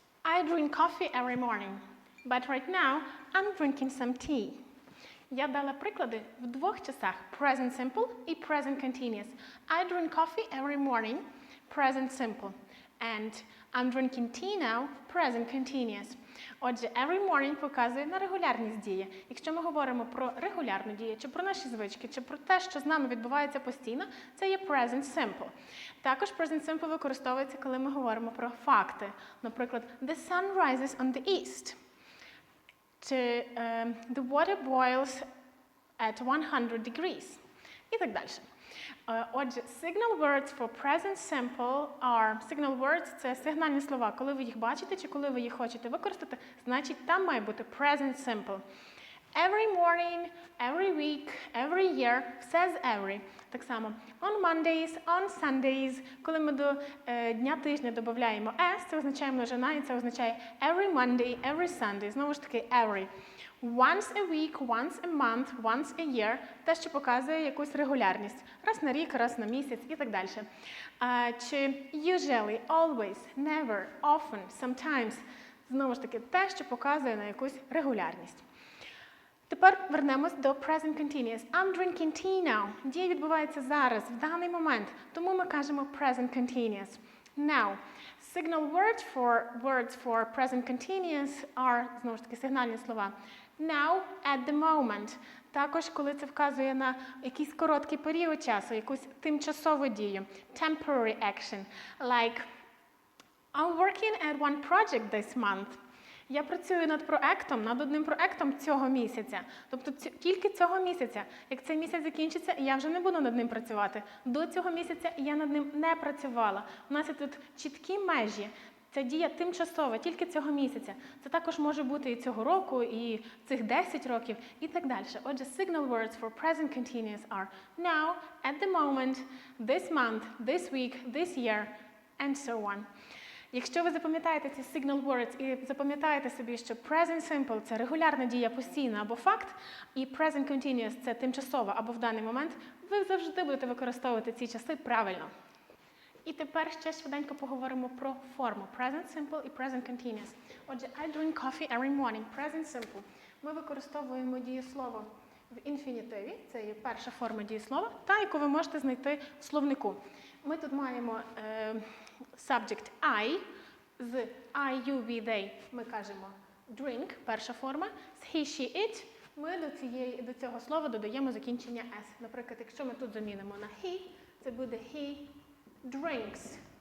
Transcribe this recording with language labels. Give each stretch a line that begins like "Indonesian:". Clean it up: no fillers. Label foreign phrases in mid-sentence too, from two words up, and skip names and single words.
English: I drink coffee every morning, but right now I'm drinking some tea.
Ukrainian: Я дала приклади в двох часах
English: present simple
Ukrainian: і
English: present continuous. I drink coffee every morning, present simple. And I'm drinking tea now, present continuous.
Ukrainian: Отже,
English: every morning
Ukrainian: показує на регулярність дії. Якщо ми говоримо про регулярну дію, чи про наші звички, чи про те, що з нами відбувається постійно, це є present simple. Також present simple використовується, коли ми говоримо про факти. Наприклад,
English: the sun rises on the east. Чи the water boils at 100 degrees.
Ukrainian: І так далі. Отже,
English: signal words for present simple are, signal words –
Ukrainian: це сигнальні слова. Коли ви їх бачите чи коли ви їх хочете використати, значить там має бути present simple.
English: Every morning, every week, every year,
Ukrainian: все з every. Так само,
English: on Mondays, on Sundays.
Ukrainian: Коли ми до дня тижня додаємо s, це означає множина, і це означає
English: every Monday, every Sunday.
Ukrainian: Знову ж таки, every.
English: Once a week, once a month, once a year.
Ukrainian: Те, що показує якусь регулярність. Раз на рік, раз на місяць і так далі.
English: Чи usually, always, never, often, sometimes.
Ukrainian: Знову ж таки, те, що показує на якусь регулярність. Тепер вернемось до present continuous.
English: I'm drinking tea now.
Ukrainian: Дія відбувається зараз, в даний момент. Тому ми кажемо
English: present continuous. Now, signal words for present continuous are,
Ukrainian: знову ж таки, сигнальні слова.
English: Now, at the moment.
Ukrainian: Також, коли це вказує на якийсь короткий період часу, якусь тимчасову дію.
English: Temporary action. Like, I'm working at one project this month.
Ukrainian: Я працюю над одним проектом цього місяця. Тобто тільки цього місяця. Як цей місяць закінчиться, я вже не буду над ним працювати. До цього місяця я над ним не працювала. У нас є тут чіткі межі. Ця дія тимчасова, тільки цього місяця. Це також може бути і цього року, і цих 10 років, і так далі. Отже,
English: signal words for present continuous are now, at the moment, this month, this week, this year, and so on.
Ukrainian: Якщо ви запам'ятаєте ці
English: signal words
Ukrainian: і запам'ятаєте собі, що
English: present simple
Ukrainian: – це регулярна дія, постійна або факт, і
English: present continuous
Ukrainian: – це тимчасова або в даний момент, ви завжди будете використовувати ці часи правильно. І тепер ще швиденько поговоримо про форму
English: present simple
Ukrainian: і
English: present continuous.
Ukrainian: Отже, I drink coffee every morning. Present simple. Ми використовуємо дієслово в інфінітиві, це є перша форма дієслова, та яку ви можете знайти в словнику. Ми тут маємо
English: subject I,
Ukrainian: з
English: I, you, we, they
Ukrainian: ми кажемо drink, перша форма, з
English: he, she, it
Ukrainian: ми до цього слова додаємо закінчення s. Наприклад, якщо ми тут замінимо на he, це буде
English: he drinks.